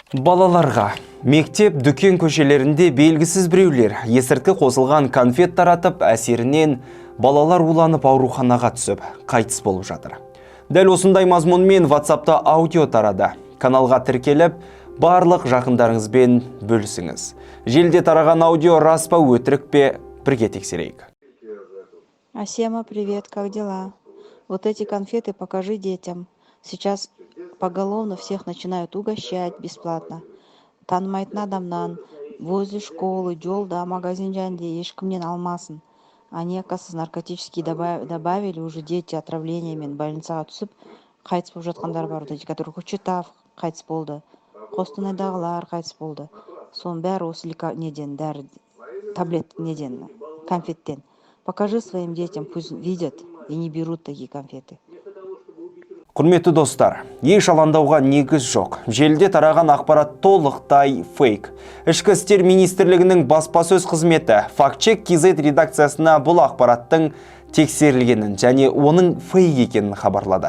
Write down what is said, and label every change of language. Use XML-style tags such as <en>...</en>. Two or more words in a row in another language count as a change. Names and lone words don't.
<kk>Балаларға мектеп, дүкен көшелерінде белгісіз біреулер есірткі қосылған конфет таратып, әсерінен балалар уланып ауруханаға түсіп, қайтыс болып жатыр. Дәл осындай мазмұнмен WhatsApp'та аудио тарады. Каналға тіркеліп, барлық жақындарыңызбен бөлісіңіз. Желіде тараған аудио рас па, өтірік пе, бірге тексерейік. Асема,</kk> <ru>привет, как дела? Вот эти конфеты покажи детям. Сейчас поголовно всех начинают угощать бесплатно.</ru> <kk>Танымайтын адамнан,</kk> <ru>возле школы,</ru> <kk>жолда, магазин жанде ешкімнен алмасын.</kk> <ru>Они, оказывается, наркотические добавили, уже дети</ru> <kk>отравлениямен больницаға түсіп, қайтыс болып жатқандар бар,</kk> <ru>вот эти, которые</ru> <kk>Көкшетау қайтыс болды, Қостанайдағылар қайтыс болды. Соның бәрі осы неден, дәрі, таблет неден, конфеттен.</kk> <ru>Покажи своим детям, пусть видят и не берут такие конфеты.</ru> <kk>Құрметті достар, еш алаңдауға негіз жоқ. Желіде тараған ақпарат толықтай фейк. Ішкі істер министрлігінің баспасөз қызметі Фактчек KZ редакциясына бұл ақпараттың тексерілгенін және оның фейк екенін хабарлады.</kk>